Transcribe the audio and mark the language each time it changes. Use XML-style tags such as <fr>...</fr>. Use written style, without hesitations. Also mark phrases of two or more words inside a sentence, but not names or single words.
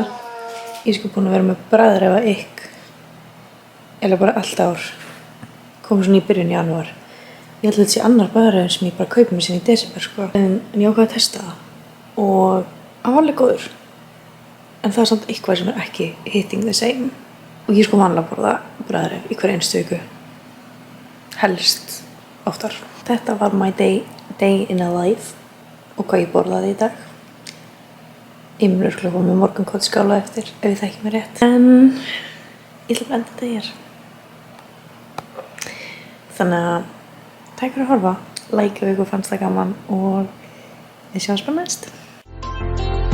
<is>Ég sko búin að vera með bræðræfa eða bara allt ár. Kom svona í byrjun janúar. Ég held að þetta sé annar bragðarefur sem ég bara kaupi mér sinni í desember, sko. En ég ákvað að testa það. Og hann var alveg góður. En það er samt eitthvað sem er ekki</is> <en>hitting the same.</en> <is>Og ég sko vanlega borða bragðaref í hverja einstu viku. Helst oftar. Þetta var</is> <en>my day in a life.</en> <is>Og hvað ég borðaði í dag. Ég mun örugglega koma með morgunkotsskála eftir, ef ég þekki mér rétt. En ég ætla bara að enda þetta hér. Þannig að takk fyrir að horfa, like ef ykkur fannst það gaman og við sjáum bara næst.</is>